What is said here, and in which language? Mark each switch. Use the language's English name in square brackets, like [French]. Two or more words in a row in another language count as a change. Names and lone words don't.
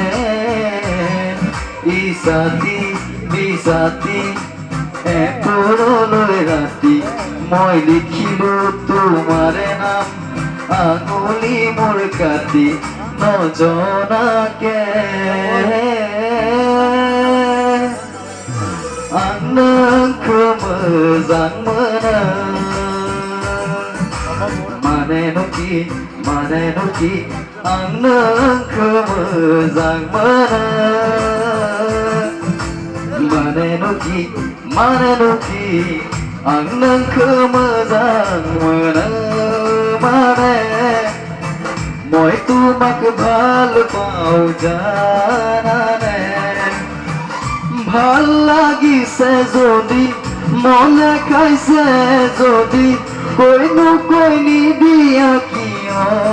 [Assamese] ইছাতি বিছাতি এপৰলৈ ৰাতি মই লিখিলো তোমাৰে নাম আঙুলি মোৰ কাটি নজনাকে [Bodo] आंखौ मोजां मोनो माने नखि आं नोंखौ मोजां मोनो माने नखि आं नोंखौ मोजां मोनो माने [Assamese] মই তোমাক ভাল পাওঁ জানানে ভাল লাগিছে যদি মনে খাইছে যদি কৈনো নিদিয়া কিয়